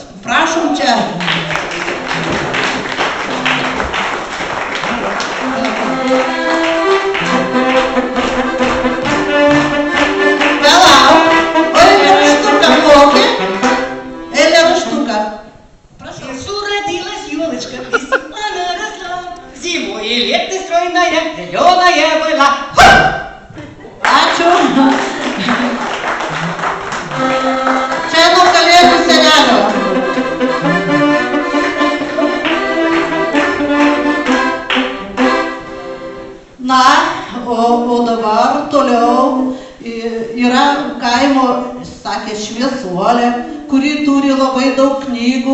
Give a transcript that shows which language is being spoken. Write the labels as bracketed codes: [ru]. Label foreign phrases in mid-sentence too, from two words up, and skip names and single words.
[lt] Prašom čia. Palauk, o eilėraštuką mokė? Eilėraštuką. [ru] Елочка, она росла, зимой и лето стройная, зеленая была. [lt] Ačiū. Čia nuo Kalėdų senelio. Na, o dabar toliau yra kaimo, sakė, šviesuolė, kuri turi labai daug knygų.